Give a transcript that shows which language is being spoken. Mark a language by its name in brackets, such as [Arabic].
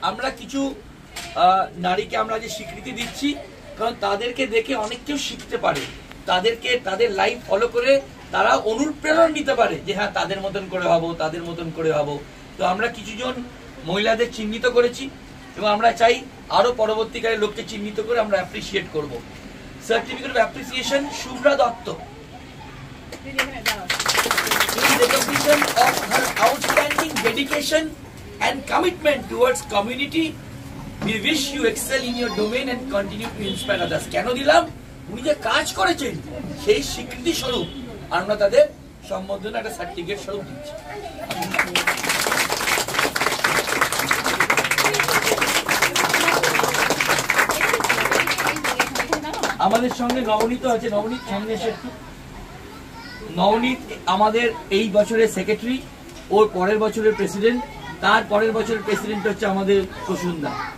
[Bangla] আমরা কিছু নারীকে আমরা যে স্বীকৃতি দিচ্ছি, কারণ তাদেরকে দেখে অনেক কেউ শিখতে পারে, তাদেরকে তাদের লাইফ ফলো করে তারা অনুপ্রেরণা নিতে পারে যে হ্যাঁ তাদের মতন করে হবো, তাদের মতন করে হবো। তো আমরা কিছুজন মহিলাদের চিহ্নিত করেছি এবং আমরা চাই আরো পরবর্তীকালে লোককে চিহ্নিত করে আমরা অ্যাপ্রিসিয়েট করব। [English] Certificate of appreciation Shubhra Dutta, in recognition of her outstanding dedication and commitment towards community, we wish you excel in your domain and continue to inspire others. [Bangla] কেন দিলাম? উনি যে কাজ করেছেন সেই স্বীকৃতি স্বরূপ আমরা তাদের সম্বর্ধনা একটা সার্টিফিকেট স্বরূপ দিচ্ছি। আমাদের সঙ্গে নবনীত আছে, নবনীত সামনে এসে একটু। নবনীত আমাদের এই বছরের সেক্রেটারি, ওর পরের বছরের প্রেসিডেন্ট, তার পরের বছরের প্রেসিডেন্ট হচ্ছে আমাদের প্রসুন্দা।